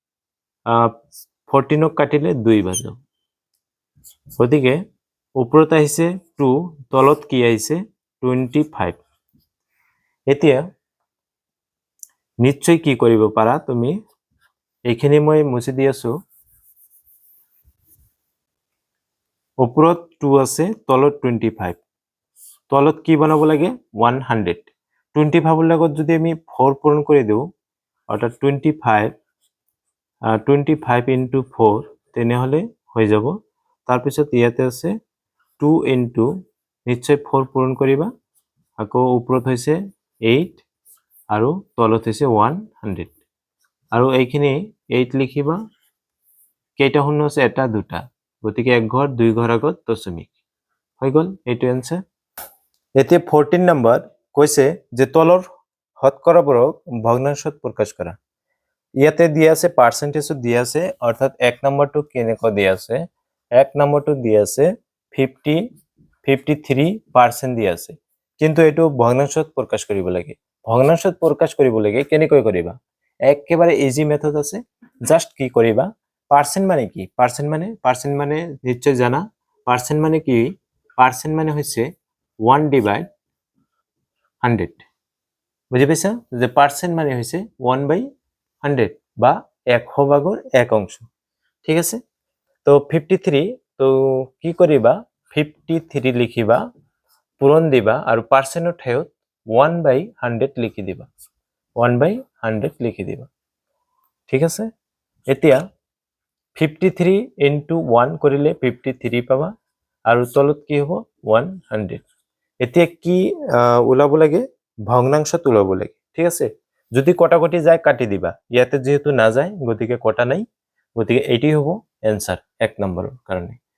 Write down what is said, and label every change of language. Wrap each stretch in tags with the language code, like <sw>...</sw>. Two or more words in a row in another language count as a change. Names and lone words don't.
<as>14 কাটিলে 2 বাৰ গতিকে ওপৰত আহিছে 2 তলত কি আহিছে 25 এতিয়া নিশ্চয় কি কৰিব পাৰা তুমি এইখিনি মই মুছি দি আছো ওপৰত 2 আছে তলত 25 তলত কি বনাব লাগে 100 25 এর লগত যদি আমি 4 পূরণ করে দেও অর্থাৎ 25 into 4 তেনে হলে হয়ে যাব তার পিছত ইয়াতে আছে 2 into নিশ্চয় 4 পূরণ করিবা আকৌ ওপৰত হৈছে 8 আৰু তলত হৈছে 100 আৰু এইখিনি 8 লিখিবা কেইটা শূন্য আছে এটা দুটা গতিকে এক ঘর দুই ঘর আগত দশমিক হৈ গল এইটো आंसर এতিয়া 14 নম্বৰ কৈছে যে তলৰ শতকৰাবোৰক ভগ্নাংশত প্ৰকাশ কৰা ইয়াতে দিয়া আছে পার্সেন্টেজত দিয়া আছে অর্থাৎ এক নম্বৰটো কেনেকৈ দিয়া আছে এক নম্বৰটো দিয়া আছে 53% দিয়া আছে কিন্তু এটো ভগ্নাংশত প্ৰকাশ কৰিব লাগে ভগ্নাংশত প্ৰকাশ কৰিব লাগে কেনেকৈ কৰিবা একেবাৰে</as> <en>easy method</en> <as>আছে জাস্ট কি কৰিবা পার্সেন্ট মানে কি পার্সেন্ট মানে নিশ্চয় জানা পার্সেন্ট মানে কি পার্সেন্ট মানে হচ্ছে 1 ডিভাইড 100 বুঝি পাইছা যে পার্সেন্ট মানে হচ্ছে 1/100 বা 100 ভাগৰ 1 অংশ ঠিক আছে তো 53 তো কি কৰিবা 53 লিখিবা পূরণ দিবা আৰু পার্সেন্টৰ ঠাইত 1/100 লিখি দিবা 1/100 লিখি দিবা ঠিক আছে এতিয়া 53 into 1 কৰিলে 53 পাবা আৰু তলত কি হ'ব 100 এতিয়া কি ওলাব লাগে ভগ্নাংশত ওলাব লাগে ঠিক আছে যদি কটাকটি যায় কাটি দিবা ইয়াতে যেহেতু না যায় গতিকে কটা নাই গতিকে এটাই হ'ব आंसर এক নম্বৰৰ কাৰণে</as>